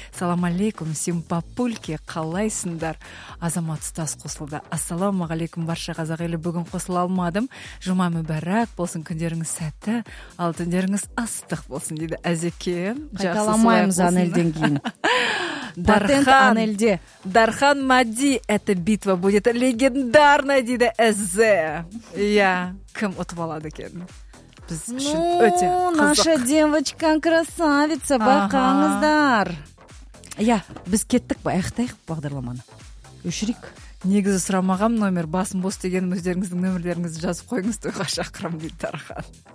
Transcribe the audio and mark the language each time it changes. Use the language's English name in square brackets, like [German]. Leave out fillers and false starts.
[Kazakh] Салам алейкум, симпапульке, қалайсыңдар? Азамат ұстаз қосылды. Ассаламу алейкум, барша қазақ елі, бүгін қосыла алмадым. Жұма мүбәрак болсын, күндеріңіз сәтті, ал түндеріңіз ыстық болсын дейді. Әзеке, қайталамаймыз Анельден кейін. [Russian] Дархан, Дархан Мади, эта битва будет легендарная, [Kazakh] дейді СЗ. Я кім ұтып алады екен? Біз үшін өте қызық. [Russian] Наша девочка красавица, [Kazakh] бақаңыздар. Я, біз кеттік ба, айқытайық бағдарламаны. Өшірік. Негізі сұрамағам номер, басым бос деген өздеріңіздің номерлеріңізді жазып қойыңыз, тойға шақырам дейді Дархан.